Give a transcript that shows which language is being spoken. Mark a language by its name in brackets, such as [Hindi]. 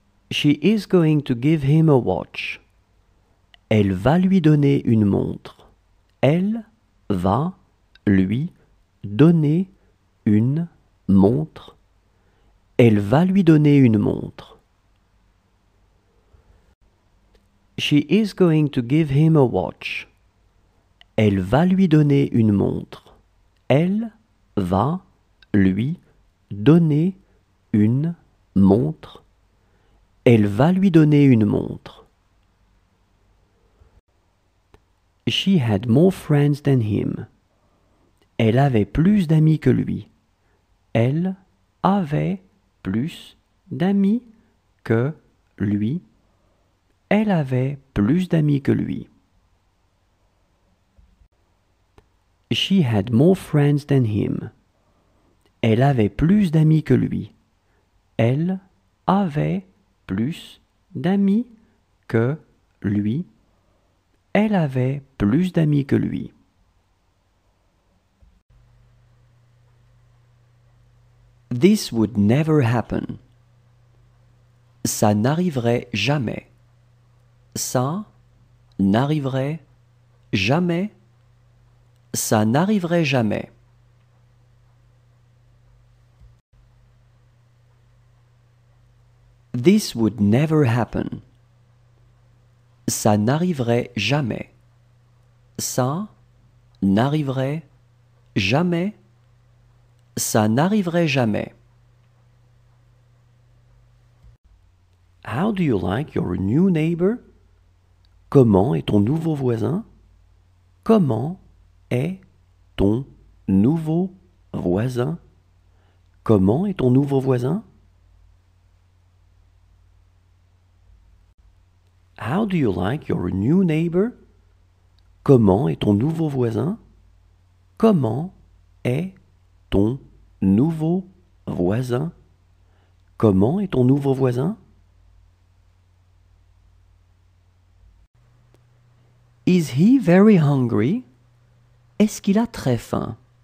[English] She is going to give him a watch. [French] Elle va lui donner une montre. Elle va lui donner une montre. Elle va lui donner une montre. [English] She is going to give him a watch. [French] Elle va lui donner une montre. Elle va lui donner une montre. Elle va lui donner une montre. [English] She had more friends than him. [French] Elle avait plus d'amis que lui. Elle avait plus d'amis que lui. Elle avait plus d'amis que lui. [English] She had more friends than him. [French] Elle avait plus d'amis que lui. Elle avait plus d'amis que lui. Elle avait plus d'amis que lui. [English] This would never happen. [French] Ça n'arriverait jamais. Ça n'arriverait jamais. Ça n'arriverait jamais. [English] This would never happen. [French] Ça n'arriverait jamais. Ça n'arriverait jamais. Ça n'arriverait jamais. [English] How do you like your new neighbor? [French] Comment est ton nouveau voisin? Comment est ton nouveau voisin? Comment est ton nouveau voisin? [English] How do you like your new neighbor? [French] Comment est ton nouveau voisin? Comment est ton nouveau voisin? Comment est ton nouveau voisin? [English] Is he very hungry? [French] Est-ce qu'il a très faim?